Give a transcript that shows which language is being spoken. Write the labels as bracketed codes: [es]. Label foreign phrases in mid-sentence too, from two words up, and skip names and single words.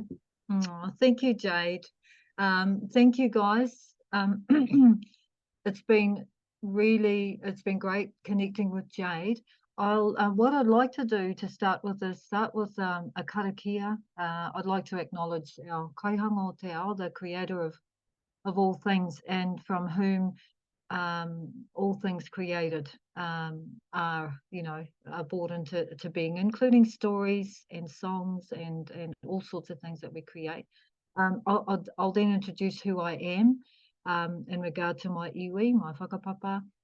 [en] Oh, thank you, Jade. Thank you, guys. It's been great connecting with Jade. What I'd like to do to start with a karakia. I'd like to acknowledge our [mi] kaihanga o te ao, [en] the creator of all things, and from whom all things created are brought into being, including stories and songs and all sorts of things that we create. I'll then introduce who I am in regard to my iwi, my whakapapa.